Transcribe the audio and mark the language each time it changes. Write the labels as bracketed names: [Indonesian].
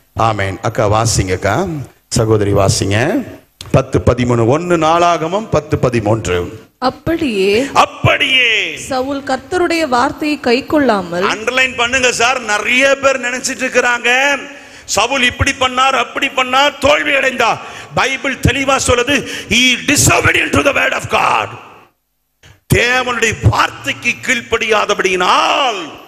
[Tamil] ஆமென். அக்கா வாசிங்கக்கா, சகோதரி வாசிங்க. 10:13 1 நாளாகமம் 10:13. அப்படியே சவுல் கர்த்தருடைய வார்த்தையை கைக்கொள்ளாமல். அண்டர்லைன் பண்ணுங்க சார். நிறைய பேர் நினைச்சிட்டு இருக்கிறாங்க சவுல் இப்படி பண்ணார் அப்படி பண்ணார் தோல்வி அடைந்தார். பைபிள் தெளிவா சொல்லுது, [English] he disobedient to the word of God. [Tamil] தேவனுடைய வார்த்தைக்கு கீழ்ப்படியாதபடியினால்